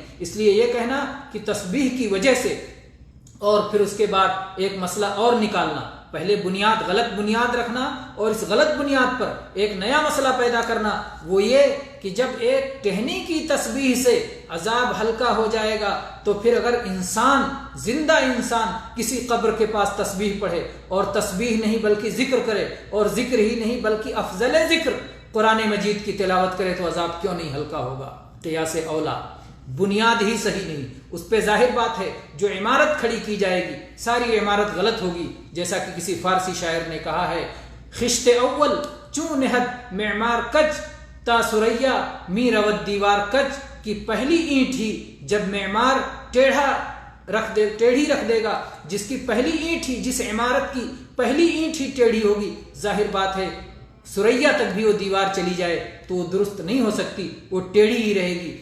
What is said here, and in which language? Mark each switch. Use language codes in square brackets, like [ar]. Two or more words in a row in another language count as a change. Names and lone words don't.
[ur] اس لیے یہ کہنا کہ تسبیح کی وجہ سے، اور پھر اس کے بعد ایک مسئلہ اور نکالنا، پہلے غلط بنیاد رکھنا اور اس غلط بنیاد پر ایک نیا مسئلہ پیدا کرنا، وہ یہ کہ جب ایک ٹہنی کی تسبیح سے عذاب ہلکا ہو جائے گا تو پھر اگر زندہ انسان کسی قبر کے پاس تسبیح پڑھے اور تسبیح نہیں بلکہ ذکر کرے، اور ذکر ہی نہیں بلکہ افضل ذکر قرآن مجید کی تلاوت کرے، تو عذاب کیوں نہیں ہلکا ہوگا؟ قیاس اولا، بنیاد ہی صحیح نہیں، اس پہ ظاہر بات ہے جو عمارت کھڑی کی جائے گی ساری عمارت غلط ہوگی۔ جیسا کہ کسی فارسی شاعر نے کہا ہے [fa] خشت اول چون نہد معمار کج تا سریا می رود دیوار کج، [ur] کی پہلی اینٹ ہی جب معمار ٹیڑھی رکھ دے گا، جس کی پہلی اینٹ ہی، جس عمارت کی پہلی اینٹ ہی ٹیڑھی ہوگی، ظاہر بات ہے سریا تک بھی وہ دیوار چلی جائے تو وہ درست نہیں ہو سکتی، وہ ٹیڑھی ہی رہے گی۔